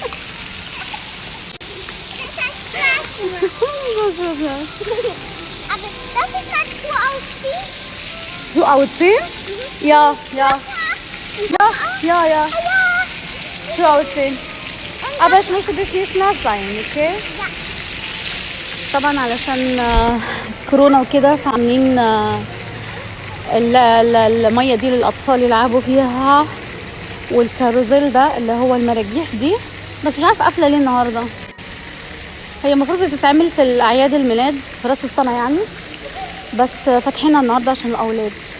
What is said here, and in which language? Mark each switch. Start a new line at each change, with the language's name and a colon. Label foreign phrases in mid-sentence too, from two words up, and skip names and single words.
German: Aber darf ich mal Schuhe ausziehen? Schuhe ausziehen? Mhm. Ja, ja. Ja, ja. Schuhe ausziehen. Aber ich möchte dich nicht nass sein, okay? Ja.
Arabic: طبعا علشان كورونا وكده فعاملين الميه دي للاطفال يلعبوا فيها والكاروزيل ده اللي هو المراجيح دي بس مش عارفه قافله ليه النهارده هي المفروض بتتعمل في الاعياد الميلاد في راس السنه يعني بس فاتحينها النهارده عشان الاولاد